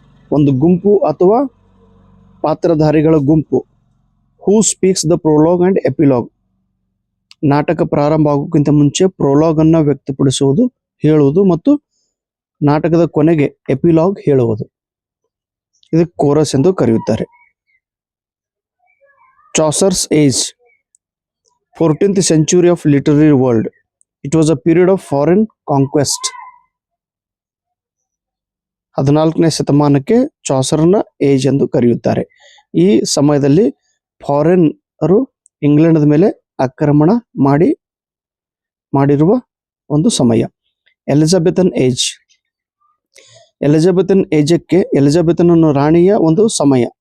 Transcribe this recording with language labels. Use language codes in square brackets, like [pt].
[kn] ಒಂದು ಗುಂಪು ಅಥವಾ ಪಾತ್ರಧಾರಿಗಳ ಗುಂಪು. [en] Who speaks the prologue and epilogue. [kn] ನಾಟಕ ಪ್ರಾರಂಭ ಆಗೋಕ್ಕಿಂತ ಮುಂಚೆ ಪ್ರೊಲಾಗ್ ಅನ್ನು ವ್ಯಕ್ತಪಡಿಸುವುದು, ಹೇಳುವುದು, ಮತ್ತು ನಾಟಕದ ಕೊನೆಗೆ ಎಪಿಲಾಗ್ ಹೇಳುವುದು. ಇದಕ್ಕೆ ಕೋರಸ್ ಎಂದು ಕರೆಯುತ್ತಾರೆ. [en] Chaucer's age, 14th century of literary world. It was a period of foreign conquest. [kn] 14ನೇ ಶತಮಾನಕ್ಕೆ ಚಾಸರ್ನ age ಎಂದು ಕರೆಯುತ್ತಾರೆ. ಈ ಸಮಯದಲ್ಲಿ ಫಾರಿನ್ನರು ಇಂಗ್ಲೆಂಡ್ ಮೇಲೆ ಆಕ್ರಮಣ ಮಾಡಿರುವ ಒಂದು ಸಮಯ. ಎಲಿಜಬೆಥನ್ ಏಜ್, ಎಲಿಜಬೆಥನ್ ಏಜಕ್ಕೆ ಎಲಿಜಬೆಥನ್ ರಾಣಿಯ ಒಂದು ಸಮಯ.